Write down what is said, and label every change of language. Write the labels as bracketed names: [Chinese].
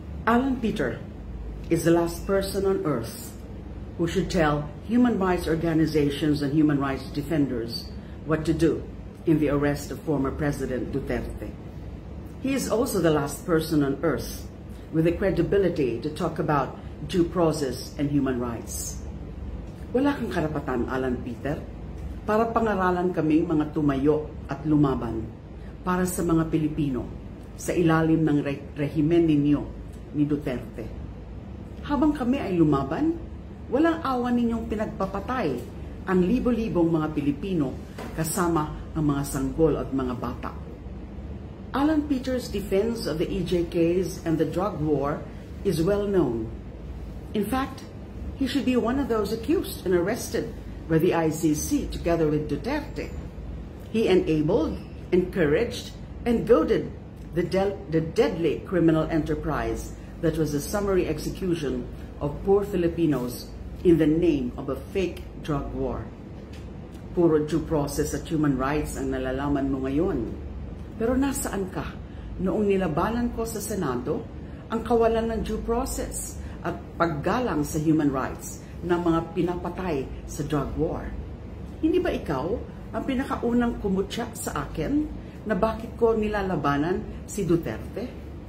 [English] Alan Peter is the last person on earth who should tell human rights organizations and human rights defenders what to do in the arrest of former President Duterte. He is also the last person on earth with the credibility to talk about due process and human rights. [Filipino] Wala kang karapatan, Alan Peter, para pangaralan kaming mga tumayo at lumaban para sa mga Pilipino sa ilalim ng rehimen ninyo ni Duterte. Habang kami ay lumaban, walang awa ninyong pinagpapatay ang libo-libong mga Pilipino kasama ang mga sanggol at mga bata. [English] Alan Peter's defense of the EJKs and the drug war is well known. In fact, he should be one of those accused and arrested by the ICC together with Duterte. He enabled, encouraged, and goaded the deadly criminal enterprise that was a summary execution of poor Filipinos in the name of a fake drug war. [Filipino] Puro due process at human rights ang nalalaman mo ngayon. Pero nasaan ka noong nilabanan ko sa Senado ang kawalan ng due process at paggalang sa human rights ng mga pinapatay sa drug war? Hindi ba ikaw ang pinakaunang kumutya sa akin na bakit ko nilalabanan si Duterte?